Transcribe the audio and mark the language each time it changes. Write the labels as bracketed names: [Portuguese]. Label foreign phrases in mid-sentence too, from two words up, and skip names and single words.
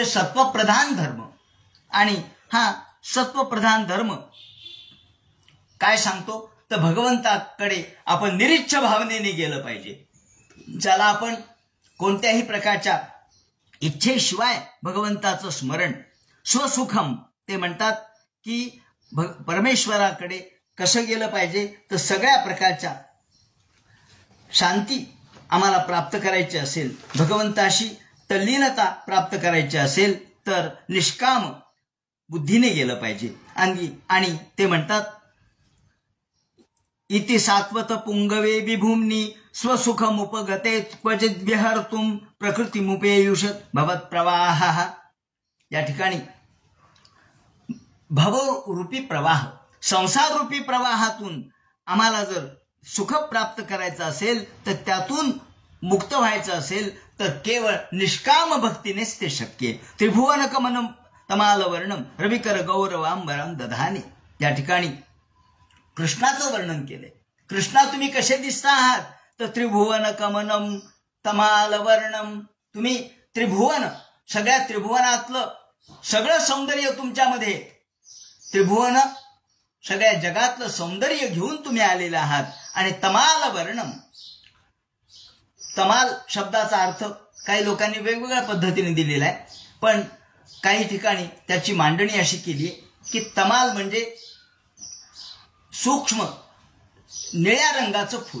[Marathi] सत्वप्रधान धर्म, आणि हा सत्वप्रधान धर्म काय सांगतो तर भगवंताकडे आपण निरीच्छ भावनेने गेलं पाहिजे, ज्याला आपण कोणत्याही प्रकारच्या इच्छेशिवाय भगवंताचं स्मरण, स्वसुखम ते म्हणतात की परमेश्वराकडे कसं गेलं पाहिजे तर सगळ्या प्रकारच्या शांती आम्हाला प्राप्त करायची असेल, भगवंताशी तल्लीनता प्राप्त करायची असेल तर निष्काम बुद्धीने गेलं पाहिजे. आणि ते म्हणतात [Sanskrit] इति सात्वत पुंगवे विभूमनी स्वसुखमुपगते क्वचित विहर्तुम प्रकृतिमुपेयुषत भवत प्रवाह. [Marathi] या ठिकाणी भवरूपी प्रवाह, संसाररूपी प्रवाहातून आम्हाला जर सुख प्राप्त करायचं असेल तर त्यातून मुक्त व्हायचं असेल तर केवळ निष्काम भक्तीनेच ते शक्य आहे. [Sanskrit] त्रिभुवन कमनम तमाल वर्णम रविकर गौरवांबरम दधाने. [Marathi] या ठिकाणी कृष्णाचं वर्णन केलंय. कृष्णा तुम्ही कसे दिसता आहात तर [Sanskrit] त्रिभुवन कमनम तमाल वर्णम, [Marathi] तुम्ही त्रिभुवन, सगळ्या त्रिभुवनातलं सगळं सौंदर्य तुमच्यामध्ये, त्रिभुवन सगळ्या जगातलं सौंदर्य घेऊन तुम्ही आलेले आहात. आणि [Sanskrit] तमाल वर्णम, [Marathi] तमाल शब्दाचा अर्थ काही लोकांनी वेगवेगळ्या पद्धतीने दिलेला आहे, पण काही ठिकाणी त्याची मांडणी अशी केली आहे की तमाल म्हणजे सूक्ष्म निळ्या रंगाचं फूल.